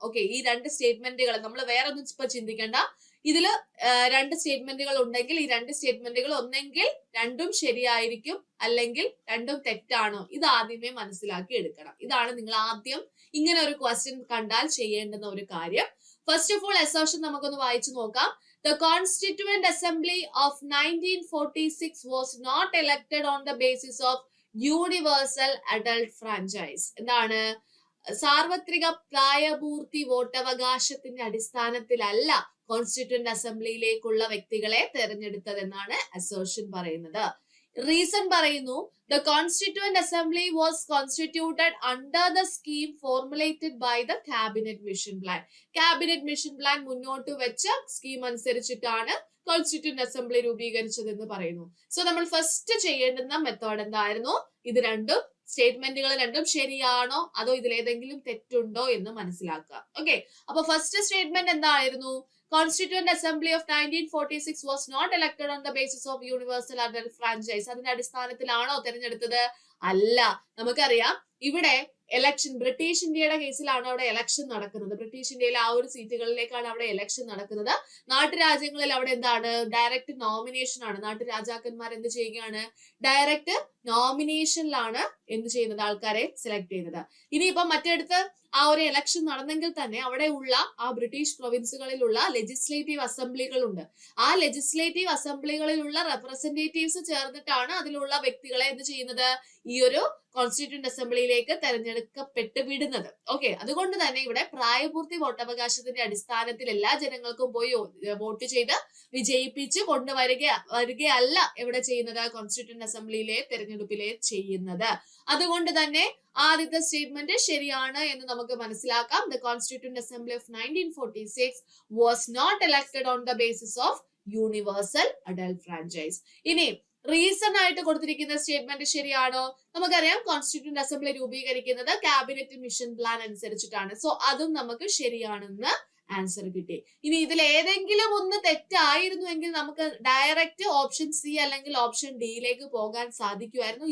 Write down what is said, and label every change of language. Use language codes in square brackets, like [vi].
[ml] Okay, ഈ 2 സ്റ്റേറ്റ്മെന്റുകൾ നമ്മൾ വേറെ ഒന്നും ഇപ്പൊ ചിന്തിക്കേണ്ട. ഇതില് 2 സ്റ്റേറ്റ്മെന്റുകൾ ഉണ്ടെങ്കിൽ ഈ 2 സ്റ്റേറ്റ്മെന്റുകൾ ഒന്നെങ്കിൽ രണ്ടും ശരിയായിരിക്കും, അല്ലെങ്കിൽ രണ്ടും തെറ്റാണോ, ഇത് ആദ്യമേ മനസ്സിലാക്കി എടുക്കണം. ഇതാണ് നിങ്ങൾ ആദ്യം ഇങ്ങനെ ഒരു ക്വസ്റ്റ്യൻ കണ്ടാൽ ചെയ്യേണ്ടുന്ന ഒരു കാര്യം. [en] first of all [ml] അസേർഷൻ നമുക്കൊന്ന് വായിച്ചു നോക്കാം. [en] The Constituent Assembly of 1946 was not elected on the basis of universal adult franchise. [ml] എന്താണ്? സാർവത്രിക പ്രായപൂർത്തി വോട്ടവകാശത്തിന്റെ അടിസ്ഥാനത്തിലല്ല കോൺസ്റ്റിറ്റ്യൂന്റ് അസംബ്ലിയിലേക്കുള്ള വ്യക്തികളെ തെരഞ്ഞെടുത്തതെന്നാണ് അസേർഷൻ പറയുന്നത്. റീസൺ പറയുന്നു, [en] the Constituent Assembly was constituted under the scheme formulated by the Cabinet Mission Plan. [ml] Cabinet Mission Plan മുന്നോട്ട് വെച്ച scheme അനുസരിച്ചിട്ടാണ് constituent assembly രൂപീകരിച്ചത് എന്ന് പറയുന്നു. സോ നമ്മൾ ഫസ്റ്റ് ചെയ്യേണ്ടുന്ന മെത്തേഡ് എന്തായിരുന്നു? ഇത് രണ്ടും സ്റ്റേറ്റ്മെന്റുകൾ രണ്ടും ശരിയാണോ അതോ ഇതിലേതെങ്കിലും തെറ്റുണ്ടോ എന്ന് മനസ്സിലാക്കുക. ഓക്കെ, അപ്പൊ ഫസ്റ്റ് സ്റ്റേറ്റ്മെന്റ് എന്തായിരുന്നു? [en] Constituent Assembly of 1946 was not elected on the basis of universal adult franchise. [ml] അതിന്റെ അടിസ്ഥാനത്തിലാണോ തെരഞ്ഞെടുത്തത്? അല്ല. നമുക്കറിയാം ഇവിടെ എലക്ഷൻ ബ്രിട്ടീഷ് ഇന്ത്യയുടെ കേസിലാണ് അവിടെ എലക്ഷൻ നടക്കുന്നത്. ബ്രിട്ടീഷ് ഇന്ത്യയിലെ ആ ഒരു സീറ്റുകളിലേക്കാണ് അവിടെ എലക്ഷൻ നടക്കുന്നത്. നാട്ടുരാജ്യങ്ങളിൽ അവിടെ എന്താണ്? ഡയറക്റ്റ് നോമിനേഷൻ ആണ്. നാട്ടുരാജാക്കന്മാർ എന്ത് ചെയ്യുകയാണ്? ഡയറക്റ്റ് നോമിനേഷനിലാണ് എന്ത് ചെയ്യുന്നത്? ആൾക്കാരെ സെലക്ട് ചെയ്യുന്നത്. ഇനിയിപ്പോ മറ്റടുത്ത് ആ ഒരു എലക്ഷൻ നടന്നെങ്കിൽ തന്നെ അവിടെ ഉള്ള ആ ബ്രിട്ടീഷ് പ്രൊവിൻസുകളിലുള്ള ലെജിസ്ലേറ്റീവ് അസംബ്ലികളുണ്ട്. ആ ലെജിസ്ലേറ്റീവ് അസംബ്ലികളിലുള്ള റെപ്രസെന്റേറ്റീവ്സ് ചേർന്നിട്ടാണ് അതിലുള്ള വ്യക്തികളെ എന്ത് ചെയ്യുന്നത്? ഈ ഒരു കോൺസ്റ്റിറ്റ്യൂന്റ് അസംബ്ലിയിലേക്ക് തെരഞ്ഞെടുക്കപ്പെട്ട് വിടുന്നത്. ഓക്കെ, അതുകൊണ്ട് തന്നെ ഇവിടെ പ്രായപൂർത്തി വോട്ടവകാശത്തിന്റെ അടിസ്ഥാനത്തിൽ എല്ലാ ജനങ്ങൾക്കും പോയി വോട്ട് ചെയ്ത് വിജയിപ്പിച്ച് വരികയല്ല എവിടെ ചെയ്യുന്നത്? കോൺസ്റ്റിറ്റ്യൂന്റ് അസംബ്ലിയിലെ തെരഞ്ഞെടുപ്പിലെ ചെയ്യുന്നത്. അതുകൊണ്ട് തന്നെ ആദ്യത്തെ സ്റ്റേറ്റ്മെന്റ് ശരിയാണ് എന്ന് നമുക്ക് മനസ്സിലാക്കാം. [en] The Constituent Assembly of 1946 was not elected on the basis of universal adult franchise. ഇനി [ml] റീസൺ ആയിട്ട് കൊടുത്തിരിക്കുന്ന സ്റ്റേറ്റ്മെന്റ് ശരിയാണോ? നമുക്കറിയാം കോൺസ്റ്റിറ്റ്യൂന്റ് അസംബ്ലി രൂപീകരിക്കുന്നത് ക്യാബിനറ്റ് മിഷൻ പ്ലാൻ അനുസരിച്ചിട്ടാണ്. സോ അതും നമുക്ക് ശരിയാണെന്ന് ആൻസർ കിട്ടി. ഇനി ഇതിൽ ഏതെങ്കിലും ഒന്ന് തെറ്റായിരുന്നുവെങ്കിൽ നമുക്ക് ഡയറക്റ്റ് ഓപ്ഷൻ സി അല്ലെങ്കിൽ ഓപ്ഷൻ ഡിയിലേക്ക് പോകാൻ സാധിക്കുമായിരുന്നു.